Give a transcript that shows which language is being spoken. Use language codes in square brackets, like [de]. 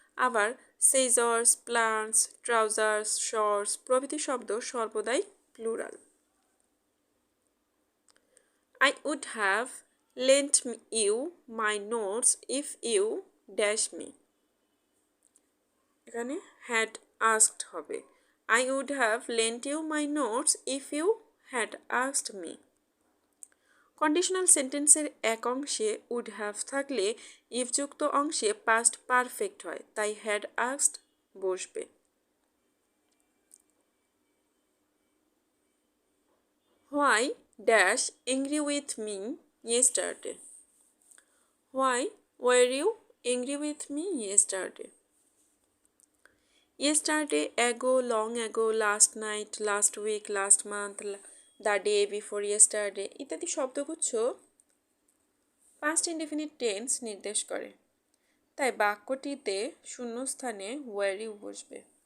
[bn] আবার scissors, plants, trousers, shorts প্রভৃতি শব্দ সর্বদাই plural. [en] I would have lent you my notes if you dash me. [bn] এখানে had asked হবে। [en] I would have lent you my notes if you had asked me. [bn] Conditional সেন্টেন্সের এক অংশে would have থাকলে if যুক্ত অংশে পাস্ট পারফেক্ট হয়, তাই had asked বসবে। [en] Why dash angry with me yesterday? Why were you angry with me yesterday? [bn] Yesterday, ago, long ago, last night, last week, last month, the day before yesterday ইত্যাদি শব্দগুচ্ছ past indefinite tense নির্দেশ করে, তাই বাক্যটিতে শূন্যস্থানে were you বসবে।